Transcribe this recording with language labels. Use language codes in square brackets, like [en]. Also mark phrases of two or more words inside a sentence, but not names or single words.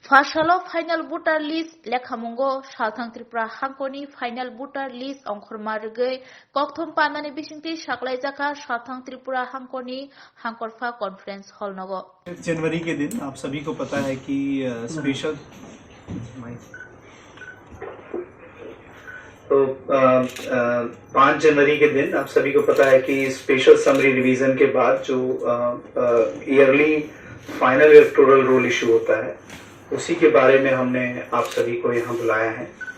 [trp] Fasalo [en] final voter list [trp] lekhamungo Salthang Tripura Hangkoni [en] final voter list [trp] ongkhormargei kokthom panani bisingti saklaijaka Salthang Tripura Hangkoni Hangkorfa [en] conference hall [trp] nogo। [hi] जनवरी के दिन आप सभी को पता है कि स्पेशल तो 5 जनवरी के दिन आप सभी को पता है कि [en] special summary revision [hi] के बाद जो [en] yearly final electoral roll issue [hi] होता है उसी के बारे में हमने आप सभी को यहाँ बुलाया है।